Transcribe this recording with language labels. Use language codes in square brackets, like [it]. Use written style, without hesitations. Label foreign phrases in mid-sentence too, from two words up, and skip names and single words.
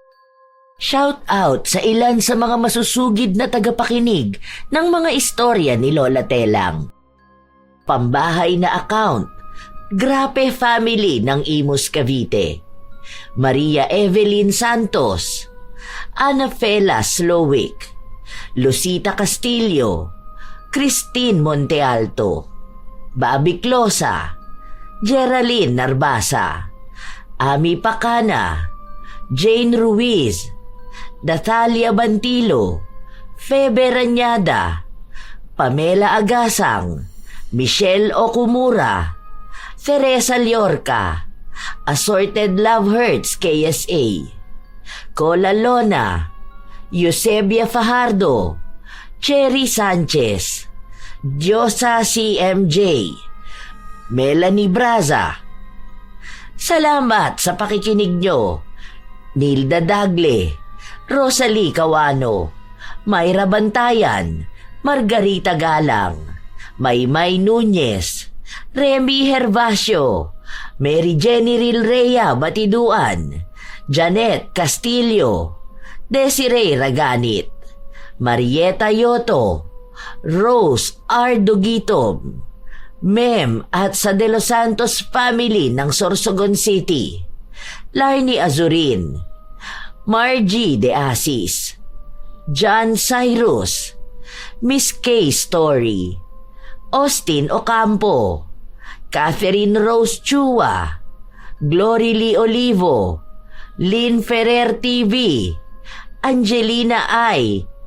[tl] Shout out sa ilan sa mga masusugid na tagapakinig ng mga istorya ni Lola Telang. Pambahay na account, Grape Family ng Imus Cavite, Maria Evelyn Santos, Ana Fela Slowick, Lucita Castillo, Christine Montealto, Bobby Closa, Geraldine Narbasa, Ami Pacana, Jane Ruiz, Natalia Bantilo, Febe Ranyada, Pamela Agasang, Michelle Okumura, Teresa Liorca, Assorted Love Hurts KSA, Cola Lona, Eusebia Fajardo, Cherry Sanchez, Diosa CMJ, Melanie Braza. Salamat sa pakikinig nyo. Nilda Dagle, Rosalie Cawano, Mayra Bantayan, Margarita Galang, Maymay Nunez, Remy Hervasio, Mary Jenny Rilrea Batiduan, Janet Castillo, Desiree Raganit, Marieta Yoto, Rose R. Dugito, Mem at sa De Los Santos family ng Sorsogon City, Larnie Azurin, Margie De Asis, John Cyrus, Miss K. Story, Austin Ocampo, Catherine Rose Chua, Glory Lee Olivo, Lynn Ferrer TV, Angelina I.